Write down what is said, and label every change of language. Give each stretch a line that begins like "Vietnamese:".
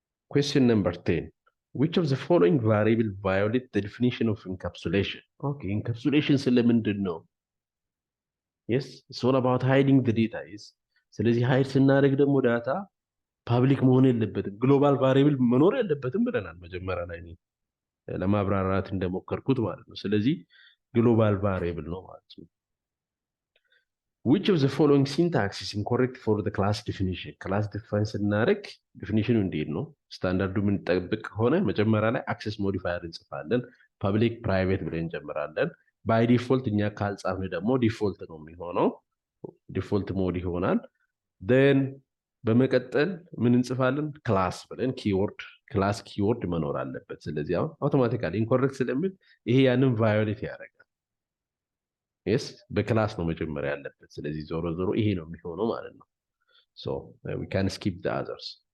English: question number 10 which of the following variable violate the definition of encapsulation okay
Amharic: encapsulation ስለምንድን ነው
English: yes it's all about hiding the data is
Amharic: ስለዚህ ሃይድ ስናደርግ ደግሞ ዳታ ፐብሊክ መሆን የለበትም ግሎባል ቫሪየብል መኖር የለበትም ብለናል መጀመሪያ ላይ ለማብራራት እንደሞከርኩት ማለት ነው ስለዚህ ግሎባል ቫሪየብል ነው ማለት ነው
English: which of the following syntax is incorrect for the class definition?
Amharic: class define ስናደርግ definition እንዴት ነው? ስታንዳርዱ ምን ጠብቅ ሆነ መጀመሪያ ላይ access modifier እንጽፋለን public private ብለን እንጀምራለን by default እኛ ካልጻፍን ደግሞ default ነው የሚሆነው default mode ይሆናል then በመቀጠል ምን እንጽፋለን class ብለን keyword class keyword መኖር አለበት ስለዚህ አሁን automatically incorrect ስለሚል ይሄ ያንን violate ያደርጋል yes በክላስ ነው መጀመሪያ ያለበት ስለዚህ ዞሮ ዞሮ ይሄ ነው የሚሆነው ማለት ነው
English: so we can skip the others